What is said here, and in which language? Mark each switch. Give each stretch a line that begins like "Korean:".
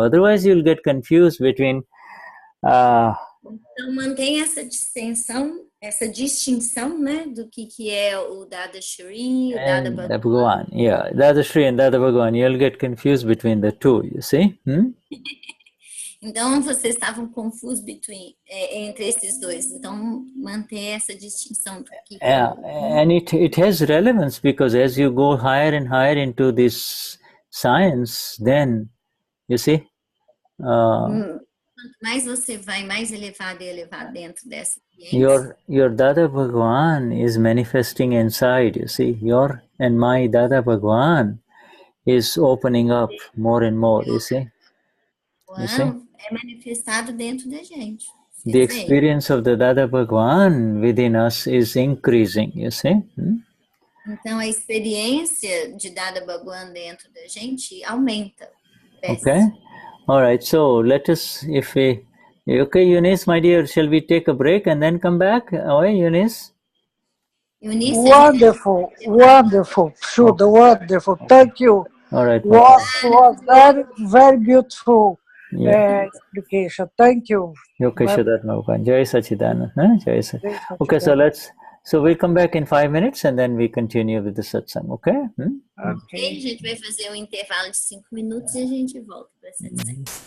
English: Otherwise, you'll get confused between...
Portuguese: Então, mantém essa distinção, né, do que é o Dadashri, o Dada Bhagwan.
English: Yeah, Dadashri and Dada Bhagwan. You'll get confused between the two, you see?
Portuguese: Então, vocês estavam confusos entre esses dois. Então, manter essa distinção.
English: And it has relevance, because as you go higher and higher into this science, then, you see...
Portuguese: Quanto mais você vai, mais elevado e elevado dentro dessa ciência.
English: Your Dada Bhagwan is manifesting inside, you see. Your and my Dada Bhagwan is opening up more and more, you see.
Portuguese: É manifestado dentro da gente.
English: The experience of the Dada Bhagwan within us is increasing, you see.
Portuguese: Então, a experiência de Dada Bhagwan dentro da gente aumenta.
English: Okay. All right, so let us, okay, Eunice, my dear, shall we take a break and then come back? Okay, Eunice? Wonderful. Shuddha, wonderful. Thank you. All right. Was very, very beautiful explication. Thank you. Okay, Shuddha. Jai Sachidanand. Jai Sachidanand. Okay, so we'll come back in 5 minutes and then we continue with the satsang, okay?
Portuguese: Ok, a gente vai fazer um intervalo de 5 minutos e a gente volta para essa satsang.